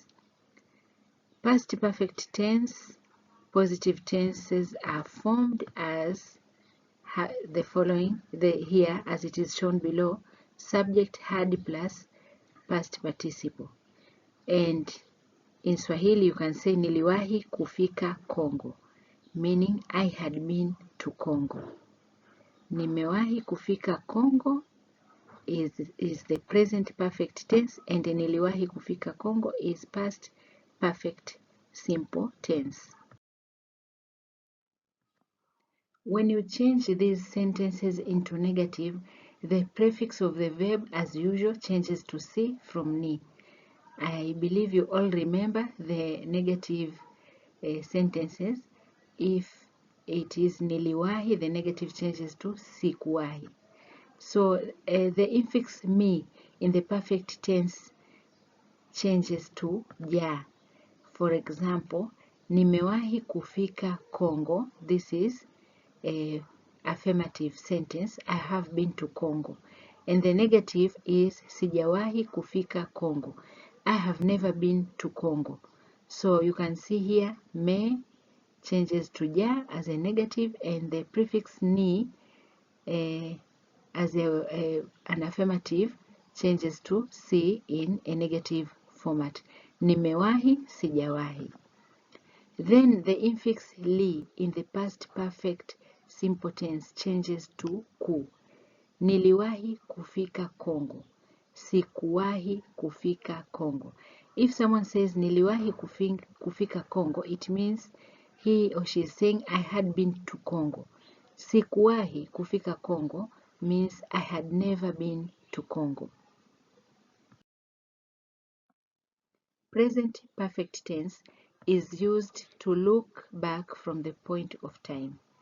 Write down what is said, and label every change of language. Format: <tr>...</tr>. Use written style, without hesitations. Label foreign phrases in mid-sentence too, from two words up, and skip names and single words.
<en>Past perfect tense, positive tenses are formed as the following, here as it is shown below. Subject had plus past participle. And in Swahili you can say</en> <sw>niliwahi kufika Congo,</sw> <en>meaning I had been to Congo.</en> <sw>Nimewahi kufika Congo</sw> <en>is the present perfect tense, and</en> <sw>niliwahi kufika Congo</sw> <en>is past perfect simple tense. When you change these sentences into negative, the prefix of the verb as usual changes to si from ni. I believe you all remember the negative sentences. If it is niliwahi, the negative changes to sikuwahi. So the infix me in the perfect tense changes to ja. For example,</en> <sw>nimewahi kufika Congo.</sw> <en>This is a affirmative sentence. I have been to Congo. And the negative is</en> <sw>sijawahi kufika Congo.</sw> <en>I have never been to Congo. So you can see here me changes to ja as a negative, and the prefix ni as an affirmative changes to si in a negative format.</en> <sw>Nimewahi, sijawahi.</sw> <en>Then the infix li in the past perfect simple tense changes to ku.</en> <sw>Niliwahi kufika Congo. Sikuwahi kufika Congo.</sw> <en>If someone says</en> <sw>niliwahi kufika Congo,</sw> <en>it means he or she is saying I had been to Congo.</en> <sw>Sikuwahi kufika Congo</sw> <en>means I had never been to Congo. Present perfect tense is used to look back from the point of time.</en>